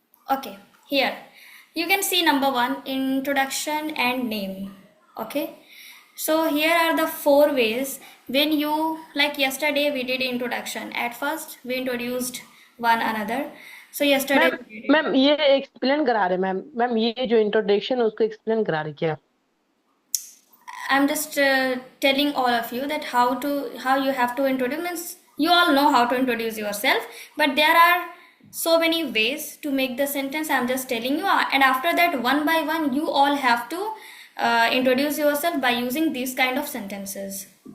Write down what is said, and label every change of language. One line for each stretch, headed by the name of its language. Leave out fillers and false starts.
English: Okay, here. You can see number one, introduction and name. Okay. So here are the four ways when you, like yesterday we did introduction. At first we introduced one another. So yesterday
Hindi: ma'am
English: we did it.
Hindi: Ma'am ये explain करा रहे ma'am. Ma'am ये जो introduction है उसको explain करा रहे क्या?
English: I'm just telling all of you that how you have to introduce, means you all know how to introduce yourself, but there are so many ways to make the sentence. I'm just telling you, and after that, one by one, you all have to introduce yourself by using these kind of sentences.